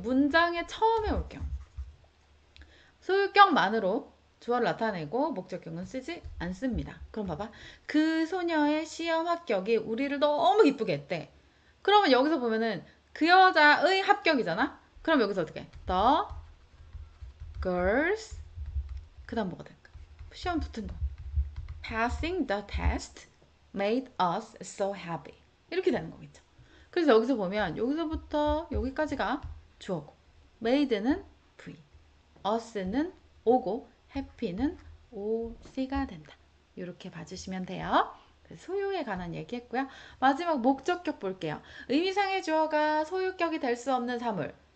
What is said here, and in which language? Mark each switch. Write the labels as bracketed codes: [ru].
[ko] 문장의 처음에 올 경우. 소유격만으로 주어를 나타내고 목적격은 쓰지 않습니다. 그럼 봐봐. 그 소녀의 시험 합격이 우리를 너무 기쁘게 했대. 그러면 여기서 보면은 그 여자의 합격이잖아? 그럼 여기서 어떻게 해? [en] The girls [ko] 그 다음 뭐가 될까? 시험 붙은 거. [en] Passing the test made us so happy. [ko] 이렇게 되는 거겠죠. 그래서 여기서 보면 여기서부터 여기까지가 주어고 made는 V, us는 O고 happy는 OC가 된다. 이렇게 봐주시면 돼요. 소유에 관한 얘기했고요. 마지막 목적격 볼게요. 의미상의 주어가 소유격이 될 수 없는 사물.